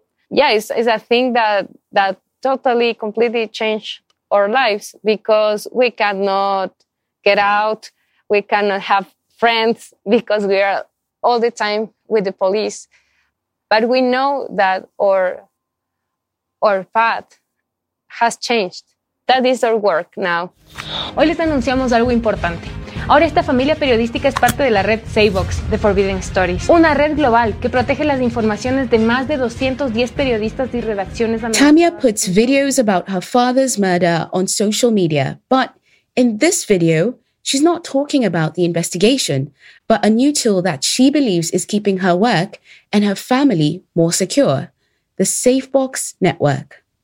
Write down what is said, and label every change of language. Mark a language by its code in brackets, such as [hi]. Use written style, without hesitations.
[en] Yeah, it's a thing that totally, completely changed our lives, because we cannot get out. We cannot have friends because we are all the time with the police. But we know that our path has changed. That is our work now. [es] Hoy les anunciamos algo importante. Ahora esta familia periodística es parte de la red Saybox de Forbidden Stories, una red global que protege las informaciones de más de 210 periodistas y redacciones. [en] Tamia puts videos about her father's murder on social media, but in this video, she's not talking about the investigation, but a new tool that she believes is keeping her work and her family more secure, the Saybox network.